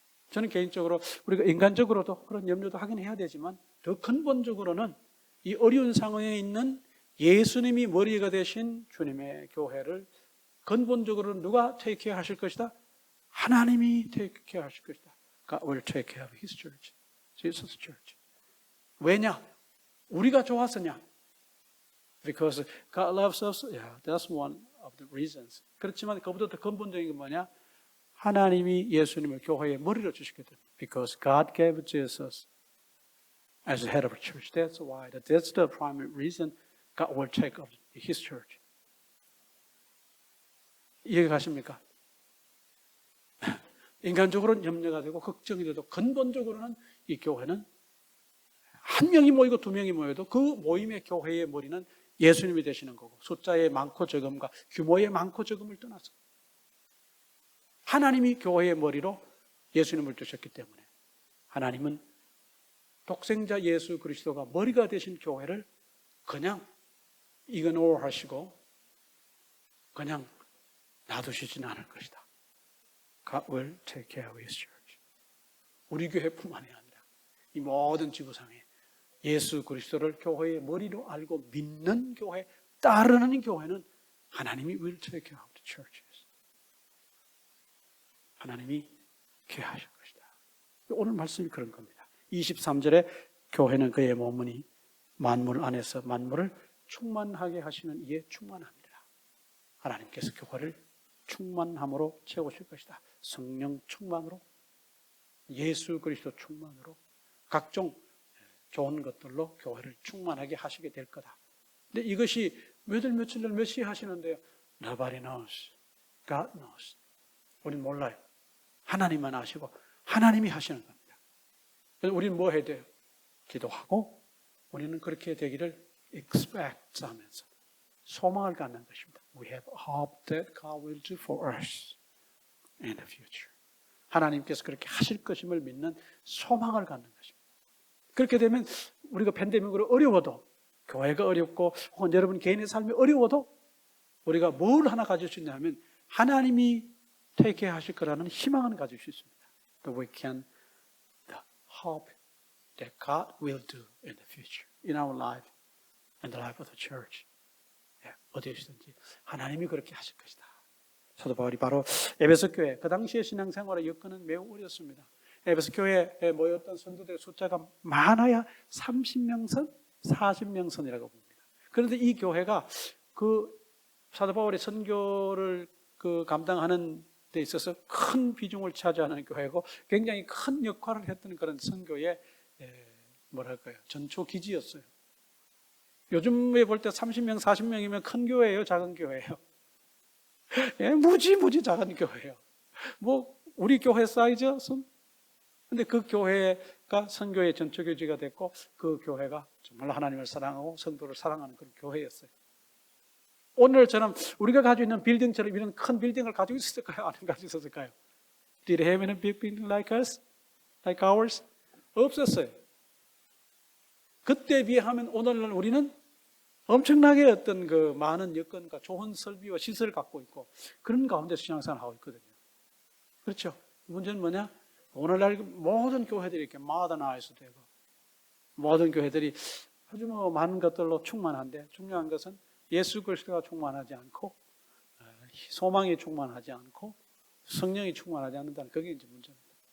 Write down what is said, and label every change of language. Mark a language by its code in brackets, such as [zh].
[ko] 저는 개인적으로 우리가 인간적으로도 그런 염려도 하긴 해야 되지만 더 근본적으로는 이 어려운 상황에 있는 예수님이 머리가 되신 주님의 교회를 근본적으로 누가 테이크케어 하실 것이다? 하나님이 테이크케어 하실 것이다. [en] God will take care of His church, Jesus' church. [ko] 왜냐? 우리가 좋았으냐? [en] Because God loves us. Yeah, that's one of the reasons. [ko] 그렇지만 그보다 더 근본적인 건 뭐냐? 하나님이 예수님을 교회의 머리로 주시게 됩니다. [en] Because God gave Jesus as the head of a church. That's why. That's the primary reason God will take of His church. [ko] 이해가 가십니까? 인간적으로는 염려가 되고 걱정이 돼도 근본적으로는 이 교회는 한 명이 모이고 두 명이 모여도 그 모임의 교회의 머리는 예수님이 되시는 거고 숫자의 많고 적음과 규모의 많고 적음을 떠나서 하나님이 교회의 머리로 예수님을 두셨기 때문에 하나님은 독생자 예수 그리스도가 머리가 되신 교회를 그냥 이그노어 하시고 그냥 놔두시지는 않을 것이다. [en] God will take care of His church. [ko] 우리 교회뿐만이 아니라 이 모든 지구상에 예수 그리스도를 교회의 머리로 알고 믿는 교회, 따르는 교회는 하나님이 [en] will take care of the churches. [ko] 하나님이 케어하실 것이다. 오늘 말씀이 그런 겁니다. 23절에 교회는 그의 몸이니 만물 안에서 만물을 충만하게 하시는 이에 충만합니다. 하나님께서 교회를 충만함으로 채우실 것이다. 성령 충만으로, 예수 그리스도 충만으로, 각종 좋은 것들로 교회를 충만하게 하시게 될 거다. 근데 이것이 몇월 며칠날 몇 시에 하시는데요? [en] Nobody knows. God knows. [ko] 우린 몰라요. 하나님만 아시고 하나님이 하시는 겁니다. 그래서 우리는 뭐 해야 돼요? 기도하고 우리는 그렇게 되기를 expect 하면서 소망을 갖는 것입니다. [en] We have hope that God will do for us in the future. [ko] 하나님께서 그렇게 하실 것임을 믿는 소망을 갖는 것입니다. 그렇게 되면 우리가 팬데믹으로 어려워도, 교회가 어렵고 혹은 여러분 개인의 삶이 어려워도 우리가 뭘 하나 가질 수 있냐면 하나님이 take 하실 거라는 희망을 가질 수 있습니다. [en] But we can hope that God will do in the future, in our life, in the life of the church. [ko] 어디에서든지 하나님이 그렇게 하실 것이다. 사도 바울이 바로 에베소 교회, 그 당시의 신앙생활의 여건은 매우 어렵습니다. 에베소 교회에 모였던 성도들의 숫자가 많아야 30명 선, 40명 선이라고 봅니다. 그런데 이 교회가 그 사도 바울의 선교를 감당하는 데 있어서 큰 비중을 차지하는 교회고 굉장히 큰 역할을 했던 그런 선교의 뭐랄까요, 전초 기지였어요. 요즘에 볼 때 30명, 40명이면 큰 교회예요, 작은 교회예요? 무지 작은 교회예요. 뭐 우리 교회 사이즈 근데 그 교회가 선교의 전초 교지가 됐고 그 교회가 정말 하나님을 사랑하고 성도를 사랑하는 그런 교회였어요. 오늘처럼 우리가 가지고 있는 빌딩처럼 이런 큰 빌딩을 가지고 있었을까요? 안 가지고 있었을까요? [en] Did they have a big building like us? Like ours? [ko] 없었어요. 그때에 비하면 오늘날 우리는 엄청나게 어떤 그 많은 여건과 좋은 설비와 시설을 갖고 있고 그런 가운데서 신앙생활을 하고 있거든요. 그렇죠? 문제는 뭐냐? 오늘날 모든 교회들이 이렇게 모더나이즈 되고 모든 교회들이 아주 뭐 많은 것들로 충만한데 중요한 것은 예수 그리스도가 충만하지 않고 소망이 충만하지 않고 성령이 충만하지 않는다는 그게 이제 문제입니다.